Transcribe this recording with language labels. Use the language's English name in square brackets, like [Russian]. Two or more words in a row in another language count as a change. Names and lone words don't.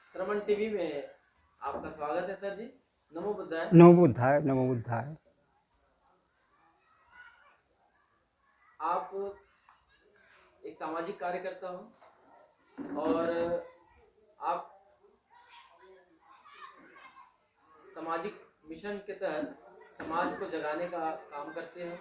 [Hindi] श्रवण टीवी में आपका स्वागत है सर जी। [Sanskrit] नमो बुद्धाय। नमो बुद्धाय, नमो बुद्धाय। [Hindi] आप एक सामाजिक कार्यकर्ता हो और आप सामाजिक मिशन के तहत समाज को जगाने का काम करते हो।